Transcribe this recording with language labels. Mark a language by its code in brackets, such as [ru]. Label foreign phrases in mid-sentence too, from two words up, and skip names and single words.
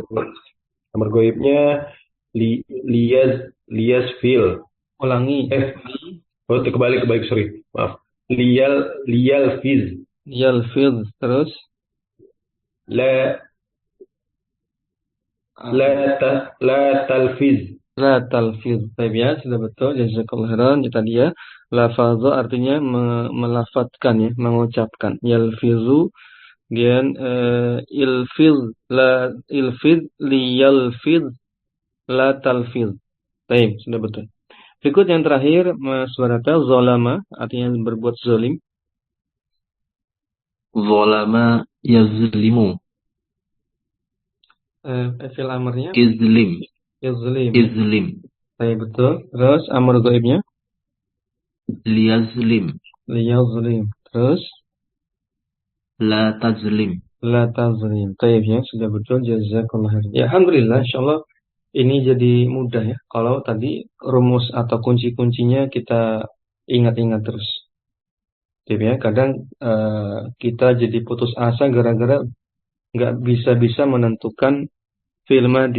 [id] Amar goibnya liyas fil. Ulangi. Kebalik, sorry. Maaf. [ar] ليلفظ. يلفظ, terus لا تلفظ. لا تلفظ. [id] Baik ya, sudah betul. [ar] جزاك الله خيرا. [id] Ya, tadi ya. Lafadha artinya melafatkan ya, mengucapkan. [ar] يلفظ kemudian الفظ لا الفظ ليلفظ لا تلفظ. [id] Baik, sudah betul. Berikut yang terakhir Mas Barata, zolama artinya berbuat zalim. [ar] ظلم يظلم. [id] Fi'il amarnya [ar] اظلم. يظلم. اظلم. [id] Baik, betul. Terus amar ghaibnya [ar] ليظلم. ليظلم. Terus لا تظلم. لا تظلم. [id] Baik ya, sudah betul. [ar] جزاك الله خيرا. [id] Ya, [ar] الحمد لله إن شاء الله [id] ini jadi mudah ya. Kalau tadi rumus atau kunci-kuncinya kita ingat-ingat terus. Gitu ya. Kadang kita jadi putus asa gara-gara nggak bisa-bisa menentukan [ar] فعل ماضي.